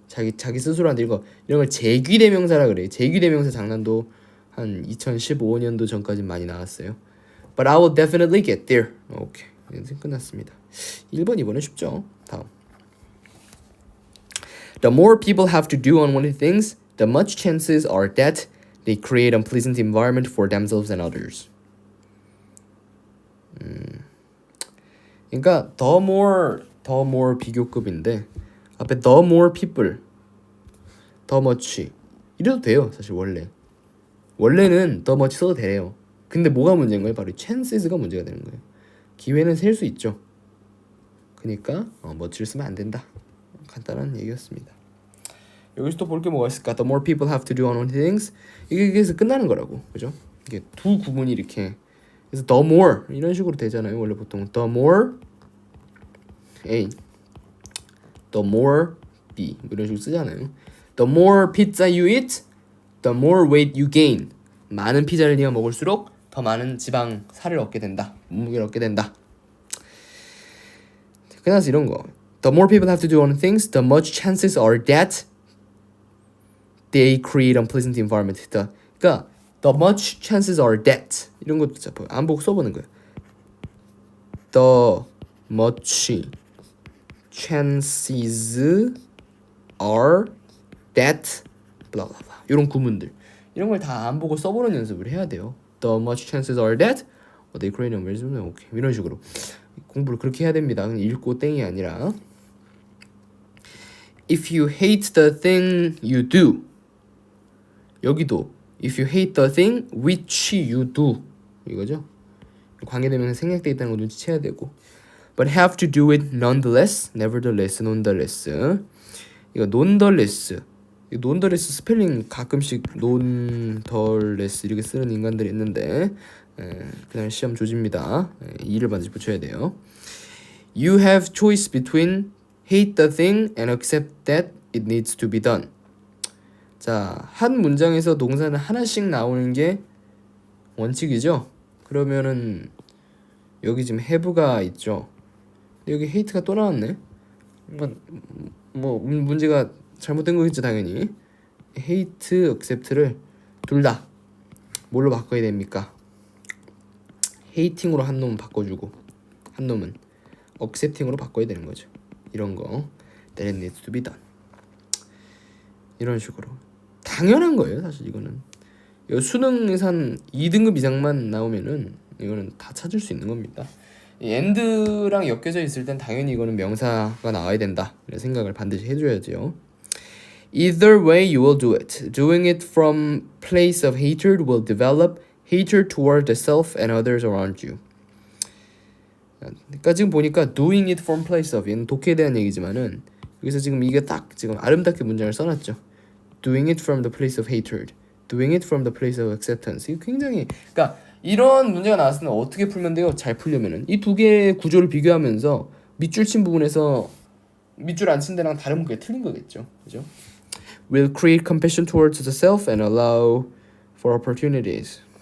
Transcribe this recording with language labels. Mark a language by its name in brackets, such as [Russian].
[Korean] 자기 스스로한테 이런 걸 제귀대명사라 그래요. 제귀대명사 장난도 한 2015년도 전까지 많이 나왔어요. [English] But I will definitely get there. [Korean] 오케이. 이제 끝났습니다. 1번, 2번은 쉽죠. 다음. [English] The more people have to do unwanted things, the much chances are that they create unpleasant environment for themselves and others. [Korean] 그러니까 the more 비교급인데 앞에 [English] the more people, the much [Korean] 이래도 돼요. 사실 원래는 the much 써도 돼요. 근데 뭐가 문제인 거예요? 바로 chances가 문제가 되는 거예요. 기회는 셀 수 있죠. 그러니까 much를 쓰면 안 된다. 간단한 얘기였습니다. 여기서 또 볼 게 뭐가 있을까? [English] The more people have to do unwanted things. [Korean] 이게 그래서 끝나는 거라고, 그죠? 이게 두 구문이 이렇게 그래서 the more 이런 식으로 되잖아요. 원래 보통 [English] the more A, the more B [Korean] 이런 식으로 쓰잖아요. [English] The more pizza you eat, the more weight you gain. [Korean] 많은 피자를 네가 먹을수록 더 많은 지방 살을 얻게 된다. 몸무게를 얻게 된다. 그래서 이런 거. [English] The more people have to do on things, the much chances are that they create unpleasant environment. [Korean] 그러니까 [English] the much chances are that [Korean] 이런 것도 안 보고 써보는 거예요. [English] The much chances are that blah blah [Korean] blah 이런 구문들 이런 걸 다 안 보고 써보는 연습을 해야 돼요. [English] The much chances are that they create unpleasant environment. [Korean] 이런 식으로 공부를 그렇게 해야 됩니다. 그냥 읽고 땡이 아니라 [English] If you hate the thing you do 여기도 If you hate the thing which you do [Korean] 이거죠. 관계대명사 생략돼 있다는 거 눈치채야 되고 [English] But have to do it nonetheless, [Korean] nevertheless, nonetheless 이거 nonetheless nonetheless 스펠링 가끔씩 nonetheless 이렇게 쓰는 인간들이 있는데 그냥 시험 조집니다. 이를 반드시 붙여야 돼요. [English] You have choice between hate the thing and accept that it needs to be done. [Korean] 자, 한 문장에서 동사는 하나씩 나오는 게 원칙이죠. 그러면은 여기 지금 have가 있죠. 여기 hate가 또 나왔네. 뭐 문제가 잘못된 거겠죠 당연히. hate, accept를 둘 다 뭘로 바꿔야 됩니까? hating으로 한 놈은 바꿔주고 한 놈은 accepting으로 바꿔야 되는 거죠. 이런 거 [English] that it needs to be done. [Korean] 이런 식으로 당연한 거예요. 사실 이거는 수능에서 한 2등급 이상만 나오면은 이거는 다 찾을 수 있는 겁니다. and랑 엮여져 있을 땐 당연히 이거는 명사가 나와야 된다 이런 생각을 반드시 해줘야죠. [English] Either way you will do it. Doing it from place of hatred will develop hatred toward the self and others around you. [Korean] 그러니까 지금 보니까 [English] doing it from place of [Korean] 이는 독해에 대한 얘기지만은 여기서 지금 이게 딱 지금 아름답게 문장을 써놨죠. [English] Doing it from the place of hatred, doing it from the place of acceptance. [Korean] 이거 굉장히 그러니까 이런 문제가 나왔을 때 어떻게 풀면 돼요? 잘 풀려면은 이 두 개의 구조를 비교하면서 밑줄 친 부분에서 밑줄 안 친 데랑 다른 게 틀린 거겠죠, 그죠? [English] Will create compassion towards the self and allow for opportunities.